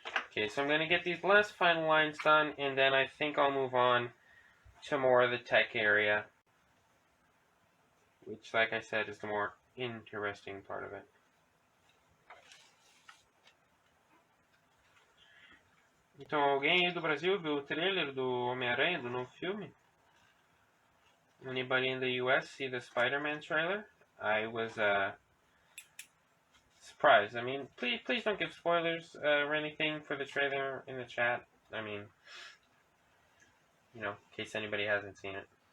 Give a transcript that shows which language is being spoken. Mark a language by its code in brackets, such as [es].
[en] Okay, so I'm going to get these last final lines done, and then I think I'll move on to more of the tech area, which, like I said, is the more interesting part of it. [pt] Então, alguém aí do Brasil viu o trailer do Homem-Aranha, do novo filme? [en] Anybody in the US see the Spider-Man trailer? I was surprised. I mean, please don't give spoilers or anything for the trailer in the chat. I mean, you know, in case anybody hasn't seen it.